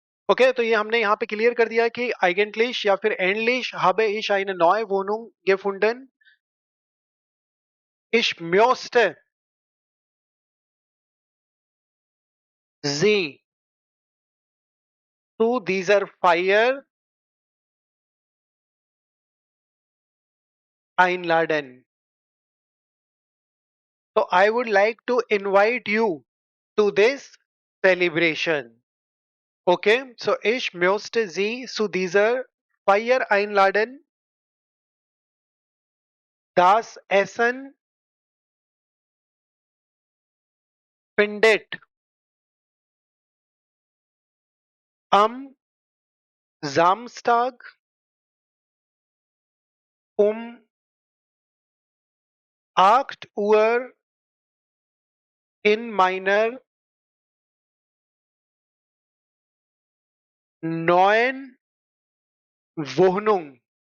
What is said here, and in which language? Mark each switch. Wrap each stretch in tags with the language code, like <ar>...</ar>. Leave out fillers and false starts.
<hi>Okay तो ये हमने यहाँ पे क्लियर कर दिया कि</hi> <de>eigentlich</de> <hi>या फिर</hi> <de>endlich habe ich eine neue Wohnung gefunden ich möchte sie zu dieser Feier einladen.</de> <en>So I would like to invite you to this celebration.</en> <de>Okay, so ich möchte Sie zu dieser Feier einladen. Das Essen findet am Samstag um 8 Uhr in meiner neuen Wohnung</de>